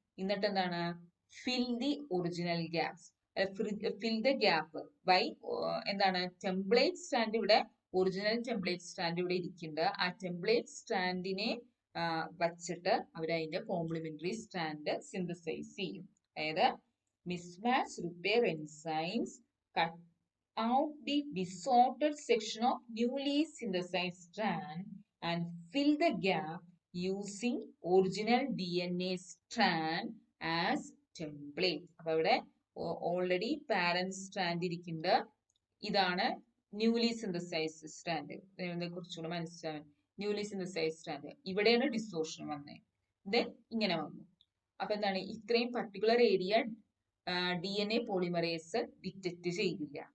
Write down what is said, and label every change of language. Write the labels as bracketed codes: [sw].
[ml] എന്നിട്ട് എന്താണ്, [en] fill the original gaps, fill the gap by [ml] എന്താണ്, ടെംപ്ലേറ്റ് സ്ട്രാൻഡ് ഇവിടെ, ഒറിജിനൽ ടെംപ്ലേറ്റ് സ്ട്രാൻഡ് ഇവിടെ ഇരിക്കുന്നുണ്ട്. ആ ടെംപ്ലേറ്റ് സ്ട്രാൻഡിനെ വച്ചിട്ട് അവർ അതിന്റെ കോംപ്ലിമെന്ററി സ്ട്രാൻഡ് സിന്തസൈസ് ചെയ്യും. അതായത് [en] Mismatch repair enzymes cut out the disordered section of newly synthesized strand and fill the gap using original DNA strand as template. [ml] അപ്പൊ ഇവിടെ ഓൾറെഡി പാരന്റ് സ്ട്രാൻഡ് ഇരിക്കുന്നുണ്ട്, ഇതാണ് ന്യൂലി സിന്തസൈസ്ഡ് സ്ട്രാൻഡ്. ഇതിനെ കുറിച്ചുകൂടെ മനസ്സിലാവാൻ, newly synthesised strand ഇവിടെയാണ് ഡിസോർഷൻ വന്നത്, then ഇങ്ങനെ വന്നു. അപ്പൊ എന്താണ്, ഇത്രയും particular area DNA polymerase detect ചെയ്തില്ല.